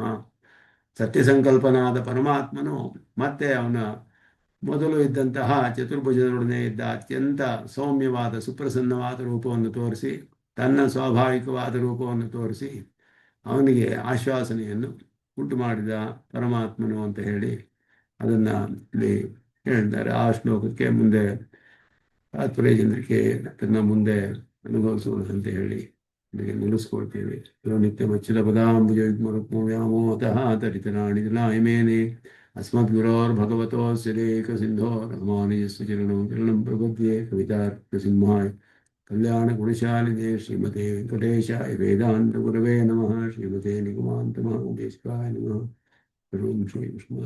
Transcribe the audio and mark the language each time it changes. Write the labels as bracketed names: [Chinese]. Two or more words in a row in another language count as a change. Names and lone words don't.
[Kannada] ಸತ್ಯಸಂಕಲ್ಪನಾದ ಪರಮಾತ್ಮನು ಮತ್ತೆ ಅವನ ಮೊದಲು ಇದ್ದಂತಹ ಚತುರ್ಭುಜದೊಡನೆ ಇದ್ದ ಅತ್ಯಂತ ಸೌಮ್ಯವಾದ ಸುಪ್ರಸನ್ನವಾದ ರೂಪವನ್ನು ತೋರಿಸಿ, ತನ್ನ ಸ್ವಾಭಾವಿಕವಾದ ರೂಪವನ್ನು ತೋರಿಸಿ ಅವನಿಗೆ ಆಶ್ವಾಸನೆಯನ್ನು ಉಂಟು ಮಾಡಿದ ಪರಮಾತ್ಮನು ಅಂತ ಹೇಳಿ ಅದನ್ನು ಇಲ್ಲಿ ಹೇಳಿದ್ದಾರೆ. ಆ ಶ್ಲೋಕಕ್ಕೆ ಮುಂದೆ ತಾತ್ಪರ್ಯ ಚಂದ್ರಿಕೆ ಅದನ್ನು ಮುಂದೆ ಅನುಭವಿಸೋಣ ಅಂತ ಹೇಳಿ ಇಲ್ಲಿಗೆ ನಿಲ್ಲಿಸ್ಕೊಳ್ತೇವೆ. [Sanskrit] ನಿತ್ಯಮಚ್ಯುತ ಪದಾಂಬುಜ ವ್ಯಾಮೋಹತಃ ತರಿತರಾಣಿ ಜನಾಯಮೇನೆ अस्मद्गुरोर्भगवतोऽस्य देकसिन्धो रामानुजस्य चरणं प्रपद्ये। कवितार्किकसिंहाय कल्याणगुणशालिने श्रीमते वेङ्कटेशाय वेदान्तगुरवे नमः। श्रीमते निगमान्तमहादेशिकाय नमः। श्री कृष्ण।